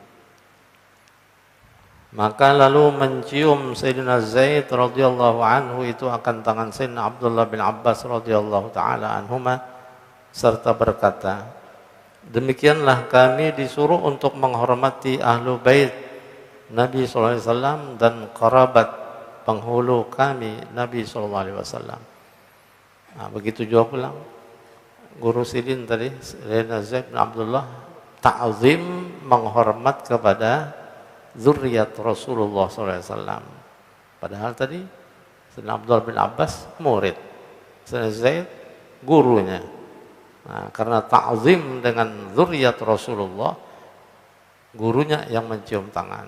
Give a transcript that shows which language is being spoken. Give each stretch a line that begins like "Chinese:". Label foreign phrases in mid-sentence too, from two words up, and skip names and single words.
Indonesian: Maka lalu mencium Sayyidina Zaid
Arabic: radhiyallahu anhu
Indonesian: itu akan tangan Sayyidina Abdullah bin Abbas
Arabic: radhiyallahu taala anhuma
Indonesian: serta berkata, demikianlah kami disuruh untuk menghormati ahlu bait Nabi
Arabic: sallallahu alaihi wasallam
Indonesian: dan kerabat penghulu kami Nabi
Arabic: sallallahu alaihi wasallam.
Indonesian: Nah, begitu juga pulang guru Sidin tadi Sayyidina Zaid bin Abdullah, ta'zim menghormat kepada zuriat Rasulullah SAW. Padahal tadi Sayyidina Abdullah bin Abbas murid, Sayyidina Zaid gurunya. Nah, karena ta'zim dengan zuriat Rasulullah, gurunya yang mencium tangan.